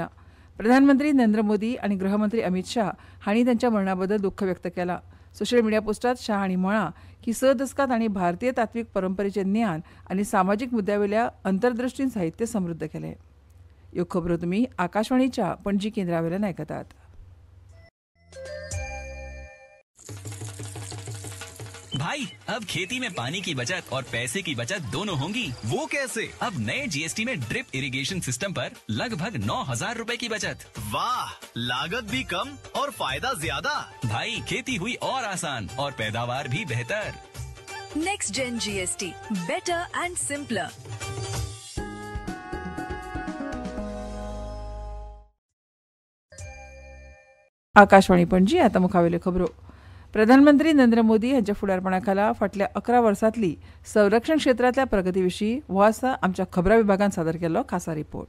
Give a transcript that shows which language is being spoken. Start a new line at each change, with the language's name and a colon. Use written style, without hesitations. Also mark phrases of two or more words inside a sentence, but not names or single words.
Konkani: प्रधानमंत्री नरेंद्र मोदी आनी गृहमंत्री अमित शाह हांणी तांच्या मरणाबद्दल दुख्ख व्यक्त केलां. सोशल मिडिया पोस्टात शाह हांणी म्हळां की 6 दशकां तांणी भारतीय तात्वीक परंपरेचें ज्ञान आनी सामाजीक मुद्द्यावेल्या अंतरदृश्टीन साहित्य समृद्ध केलें. ह्यो खबरो तुम्ही आकाशवाणीच्या पणजी केंद्रावयल्यान आयकतात.
Hindi: भाई अब खेती में पानी की बचत और पैसे की बचत दोनों होंगी. वो कैसे? अब नए जीएसटी में
English: drip irrigation system
Hindi: पर लगभग 9,000 रुपए की बचत. वाह, लागत भी कम और फायदा ज्यादा. भाई खेती हुई और आसान और पैदावार भी बेहतर.
English: Next Gen GST, better and simpler.
Konkani: आकाशवाणी पणजी. आता मुखावेल्यो खबरो. प्रधानमंत्री नरेंद्र मोदी हांच्या फुडारपणाखाला फाटल्या 11 वर्सांतली संरक्षण क्षेत्रातल्या प्रगतीविशीं हो आसा आमच्या खबरां विभागान सादर केल्लो खासा रिपोर्ट.